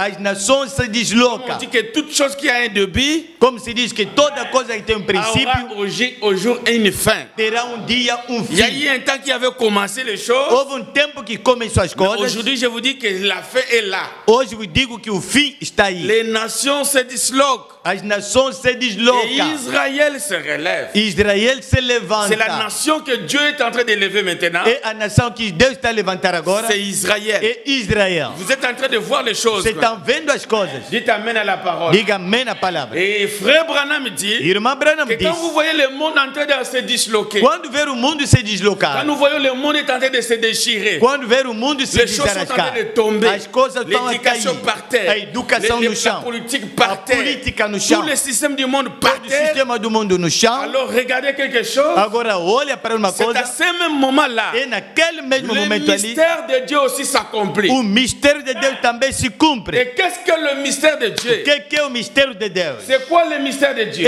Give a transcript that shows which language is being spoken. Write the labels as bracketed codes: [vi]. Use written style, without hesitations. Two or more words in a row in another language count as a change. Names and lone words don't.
[pt] as nações se [fr] On [pt] deslocam. [fr] dit que toute chose qui a un début [pt] Como se diz que toda coisa que tem um princípio [fr] aura au jour une fin. [pt] terá dia, [fr] Il y a [pt] fim. [fr] eu un temps qui avait commencé les choses. [pt] Houve tempo que começou as coisas. [fr] Aujourd'hui, je vous dis que la fin est là. [pt] Hoje eu digo que o fim está aí. [fr] Les nations se disloquent. [pt] As nações se [fr] Et [pt] deslocam. [fr] Israël se relève. [pt] Israel se levanta. [fr] C'est la nation que Dieu est en train de lever maintenant. [pt] É a nação que Deus está a levantar agora. [fr] C'est Israël. [pt] É Israel. [fr] Vous êtes en train de voir les choses. [pt] Vocês estão vendo as coisas. [fr] Dites amen à la parole. [pt] Diga amém na palavra. [fr] Et frère Branham dit [pt] Irmã Branham [fr] que quand [pt] diz. [fr] vous voyez le monde en train de se disloquer, [pt] Quando ver o mundo se [fr] quand [pt] deslocar. [fr] nous voyons le monde est en train de se déchirer, [pt] Quando ver o mundo se [fr] les choses sont en train [pt] desarrascar. [fr] de tomber, [pt] As coisas estão a cair. [fr] l'éducation par terre, [pt] A educação no [fr] la [pt] chão. [fr] politique [pt] A [fr] par terre, [pt] política no [fr] Tous les systèmes du monde par terre. Alors regardez quelque chose. C'est à ce même moment-là. Le mystère de Dieu aussi s'accomplit. Et qu'est-ce que le mystère de Dieu? C'est quoi le mystère de Dieu?